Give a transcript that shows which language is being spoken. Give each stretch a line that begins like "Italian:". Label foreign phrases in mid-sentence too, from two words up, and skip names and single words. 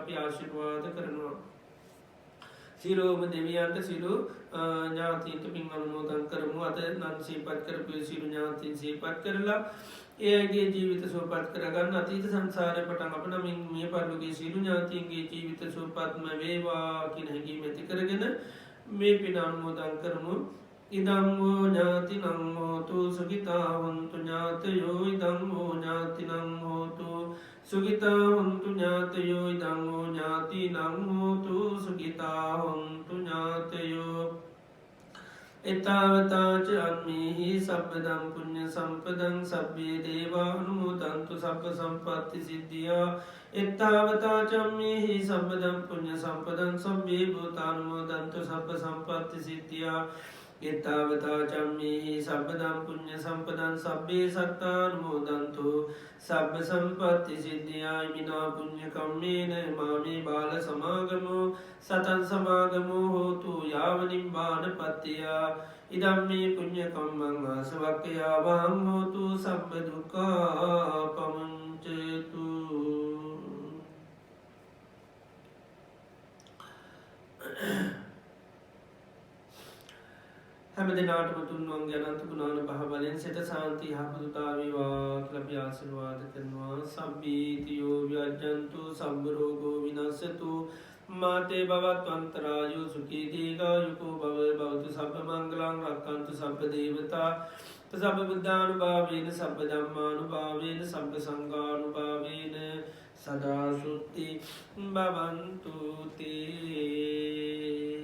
Sinhala: අපි ආශිර්වාද කරනවා සිරෝම දෙවියන්ට සිරු ඥාතීන්ට පින් අනුමෝදන් කරමු අද නන් සීපත් කරපු සිරු ඥාතීන් සීපත් කරලා ඒගේ ජීවිත සුවපත් කරගන්න අතීත සංසාරය පටන් අප නමින් මේ පරලෝකීය සිරු ඥාතීන්ගේ ජීවිත සුවපත්ම වේවා කියන හැඟීම ඇති කරගෙන මේ පින් අනුමෝදන් කරමු
Pali: ඉදංගෝ ඥාතිනං හෝතු සුඛිතා හොන්තු ඥාතයෝ ඉදංගෝ ඥාතිනං හෝතු සුඛිතා හොන්තු ඥාතයෝ ඉදංගෝ ඥාතිනං හෝතු සුඛිතා හොන්තු ඥාතයෝ එතාවතාච අන්මේහි සබ්බදම් පුඤ්ඤ සම්පදං සබ්බේ දේවා අනුමෝදන්තු සබ්බ සම්පත්ති සිද්ධියා එතාවතාච අම්මේහි සබ්බදම් පුඤ්ඤ සම්පදං සබ්බේ භූතානුමෝදන්තු සබ්බ සම්පත්ති සිද්ධියා එත්තාවතා චම්මේහි සබ්බදම් පුඤ්ඤ සම්පදං සබ්බේ සත්තානුමෝදන්තු සබ්බ සම්පත්ති සිද්ධියා ඉමිනා පුඤ්ඤ කම්මේන මාමේ බාල සමාගමෝ සතං සමාගමෝ හෝතු යාව නිබ්බාන පත්තියා ඉදම්මේ පුඤ්ඤ කම්මං ආසවක්ඛයා වහං හෝතු සබ්බ දුක්ඛා පමුඤ්චතු.
Sinhala: හැම දෙනාටම තුන්වන්ගේ අනන්ත ගුණාන පහ බලෙන් සිත සාන්ති යහපතුතාවේවා කියලා අපි ආශිර්වාද කරනවා.
Pali: සබ්බීතියෝ ව්‍යජ්ජන්තු සබ්බ රෝගෝ විනස්සතු මාතේ භවත්ව අන්තරායෝ සුඛී දීඝායුකෝ භව භවතු සබ්බ මංගලං රක්ඛන්තු සබ්බ දේවතා සබ්බ බුද්ධානුභාවේන සබ්බ ධම්මානුභාවේන සබ්බ සංඝානුභාවේන සදා සුත්ති භවන්තු තේ.